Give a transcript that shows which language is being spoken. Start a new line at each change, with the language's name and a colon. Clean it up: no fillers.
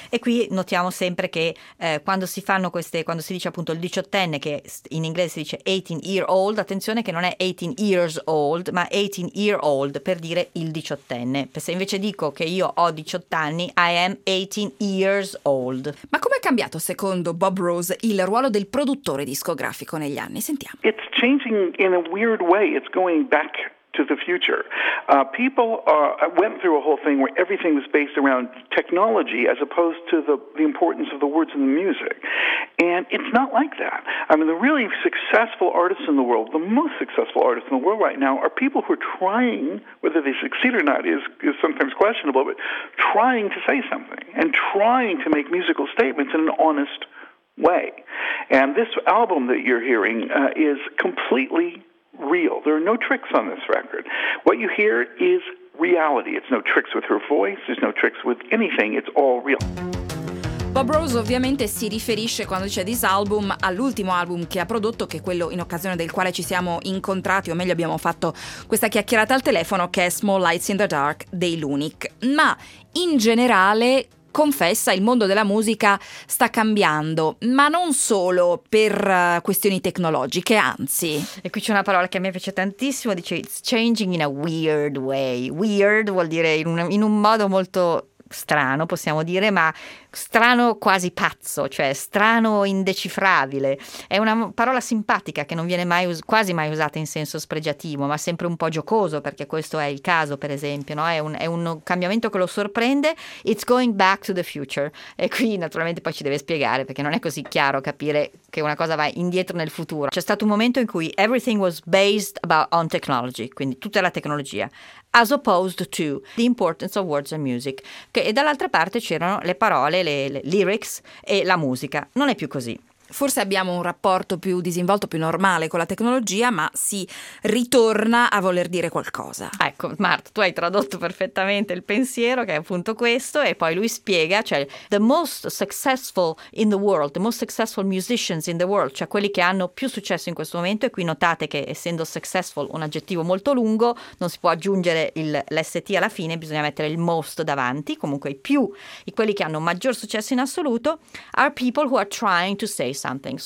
Italian: E qui notiamo sempre che quando si fanno queste, quando si dice appunto il diciottenne, che in inglese si dice 18-year-old, attenzione che non è 18 years old, ma 18-year-old, per dire il diciottenne. Se invece dico che io ho 18 anni,
English: I am 18 years old.
Italian: Ma com'è cambiato secondo Bob Rose il ruolo del produttore discografico negli anni? Sentiamo.
English: It's changing in a weird way, it's going back to the future. People went through a whole thing where everything was based around technology as opposed to the importance of the words and the music. And it's not like that. I mean, the really successful artists in the world, the most successful artists in the world right now, are people who are trying, whether they succeed or not is sometimes questionable, but trying to say something and trying to make musical statements in an honest way. And this album that you're hearing is completely real. There are no tricks on this record. What you hear is reality. It's no tricks with her voice, there's no tricks with anything, it's all real.
Italian: Bob Rose ovviamente si riferisce, quando dice this album, all'ultimo album che ha prodotto, che è quello in occasione del quale ci siamo incontrati, o meglio abbiamo fatto questa chiacchierata al telefono, che è Small Lights in the Dark dei Lunik. Ma in generale, confessa, il mondo della musica sta cambiando, ma non solo per questioni tecnologiche, anzi. E qui c'è una parola che a me piace tantissimo, dice
English: it's changing in a weird way.
Italian: Weird vuol dire in un modo molto strano, possiamo dire, ma strano quasi pazzo, cioè strano indecifrabile. È una parola simpatica che non viene mai quasi mai usata in senso spregiativo, ma sempre un po' giocoso, perché questo è il caso, per esempio, no? È un cambiamento che lo sorprende. It's going back to the future. E qui naturalmente poi ci deve spiegare, perché non è così chiaro capire che una cosa va indietro nel futuro. C'è stato un momento in cui
English: everything was based on technology,
Italian: quindi tutta la tecnologia,
English: as opposed to the importance of words and music.
Italian: E dall'altra parte c'erano le parole, le lyrics e la musica. Non è più così. Forse abbiamo un rapporto più disinvolto, più normale con la tecnologia, ma si ritorna a voler dire qualcosa. Ecco, Marta, tu hai tradotto perfettamente il pensiero, che è appunto questo, e poi lui spiega, cioè
English: the most successful in the world,
Italian: the most successful musicians in the world, cioè quelli che hanno più successo in questo momento, e qui notate che essendo successful un aggettivo molto lungo, non si può aggiungere l'ST alla fine, bisogna mettere il most davanti, comunque quelli che hanno maggior successo in assoluto
English: are people who are trying to say something.